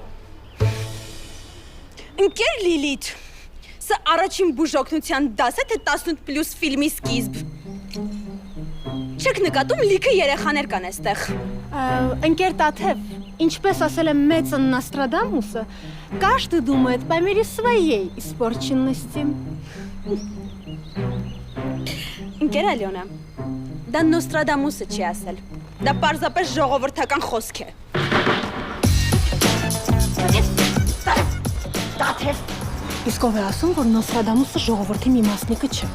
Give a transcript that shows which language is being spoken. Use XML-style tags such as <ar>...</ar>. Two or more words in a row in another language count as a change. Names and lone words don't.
<hy>Ընկեր Լիլիթ, սա առաջին բուժօգնության դաս է, թե 18+ ֆիլմի սկիզբ։ Չեք նկատում լիքը երեխաներ կան այստեղ։ Ընկեր Տաթև, ինչպես ասել է մեծ Նոստրադամուսը,</hy> <ru>каждый думает по мере своей испорченности։</ru> <hy>Ընկեր Ալյոնա, դա Նոստրադամուսը չի ասել։ Դա պարզապես ժողովրդական խոսք է։ Տաթև, իսկ ով է ասում, որ Նոստրադամուսը ժողովրդի մի մասնիկը չէ։</hy>